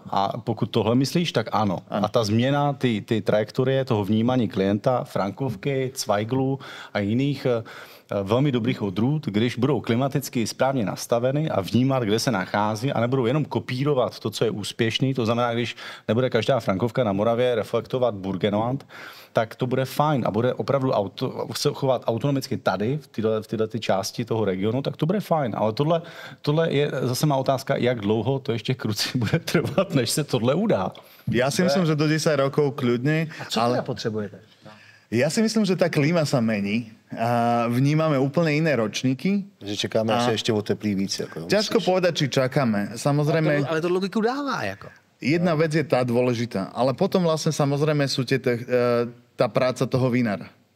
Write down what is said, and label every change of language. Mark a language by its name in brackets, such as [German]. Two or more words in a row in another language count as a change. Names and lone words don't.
[Czech] A pokud tohle myslíš, tak ano. A ta změna, ty trajektorie toho vnímání klienta, frankovky, Zweiglu a jiných velmi dobrých odrůd, když budou klimaticky správně nastaveny a vnímat, kde se nachází a nebudou jenom kopírovat to, co je úspěšný, to znamená, když nebude každá frankovka na Moravě reflektovat Burgenland, tak to bude fajn a bude opravdu se chovat autonomicky tady, v této části toho regionu, tak to bude fajn. Ale tohle je zase má otázka, jak dlouho to ještě kruci bude trvat, než se tohle udá. [Slovak] Ja si myslím, že do 10 rokov kľudne. A co teda potrebujete? Ja si myslím, že tá klíma sa mení a vnímame úplne iné ročníky. Že čekáme, až sa ešte oteplí víc. [Czech] Jako, [Slovak] ťažko povedať, či čakáme. Samozrejme... [Czech] Ale to logiku dává, jako. [Slovak] jedna vec je tá dôležitá, ale potom vlastne samozrejme sú tá práca toho vinára.